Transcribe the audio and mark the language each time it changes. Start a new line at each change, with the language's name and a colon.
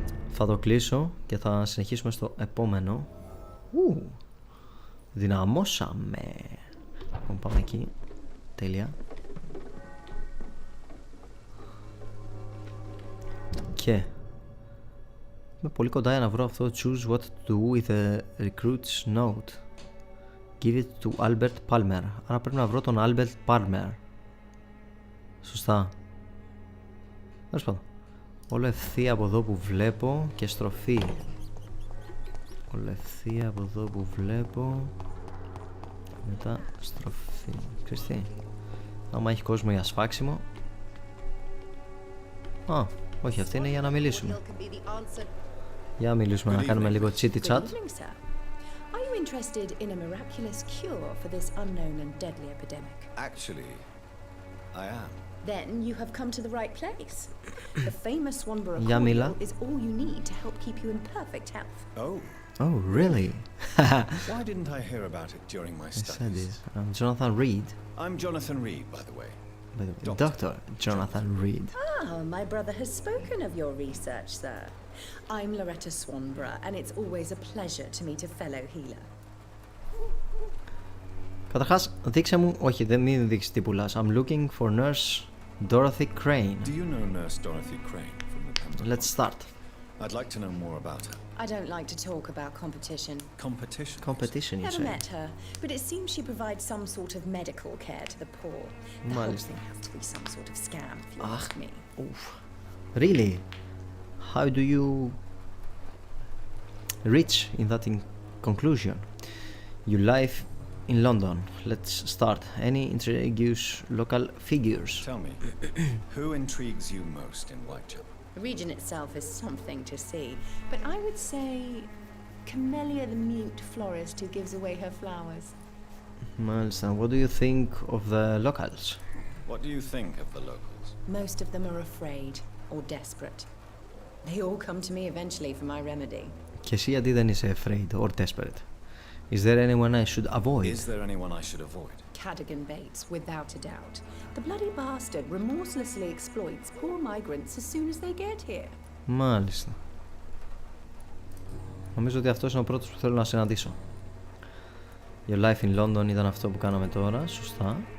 Greek: Θα το κλείσω και θα συνεχίσουμε στο επόμενο. Δυναμώσαμε. Λοιπόν, πάμε εκεί. Τέλεια. Και είμαι πολύ κοντά για να βρω αυτό.
English: Choose what to do with the recruit's note. Give it to Albert Palmer.
Greek: Άρα πρέπει να βρω τον Albert Palmer. Σωστά. Τέλος πάντων. Όλο ευθεία από εδώ που βλέπω και στροφή. Όλο ευθεία από εδώ που βλέπω. Μετά στροφή. Ξέρεις τι, άμα έχει κόσμο για σφάξιμο. Α, όχι, αυτή είναι για να μιλήσουμε. Για να μιλήσουμε, να κάνουμε λίγο chitty chat.
English: Are you interested in a miraculous cure for this unknown and deadly epidemic? Actually, I am. Then you have come to the right place. The famous Swanborough Yamila cordial is all you need to help keep you in perfect health. Oh, really? why didn't I hear about it during my studies? I'm Jonathan Reed. I'm Jonathan Reed, by the way. Dr. Jonathan Reed. Ah, my brother has spoken of your research, sir. I'm Loretta Swanborough, and it's always a pleasure to meet a fellow healer.
Greek: Καταρχάς, δείξε μου, όχι, δεν μην δείξεις τι πουλάς.
English: I'm looking for nurse Dorothy Crane. Do you know nurse Dorothy Crane from the Pentagon? Let's start. I'd like to know more about her. I don't like to talk about competition. Competition? Competition, you Never say? met her, but it seems she provides some sort of medical care to the poor. The whole
Greek: Mάλιστα.
English: thing has to be some sort of scam, if you ask me. Oof. Really? How do you reach in that conclusion? You live in London. Let's start. Any intrigues local figures? Tell me, who intrigues you most in Whitechapel? The region itself is something to see, but I would say Camellia the mute florist who gives away her flowers.
Greek: Mάλιστα.
English: What do you think of the locals? What do you think of the locals? Most of them are afraid or desperate. They all come to me eventually for my remedy.
Greek: Και εσύ γιατί δεν είσαι
English: afraid or desperate? Is there anyone I should avoid? Is there anyone I should avoid? Cadogan Bates, without a doubt. The bloody bastard remorselessly exploits poor migrants as soon as they get here.
Greek: Μάλιστα. Νομίζω ότι αυτός είναι ο πρώτος που θέλω να συναντήσω.
English: Your life in London
Greek: ήταν αυτό που κάναμε τώρα, σωστά.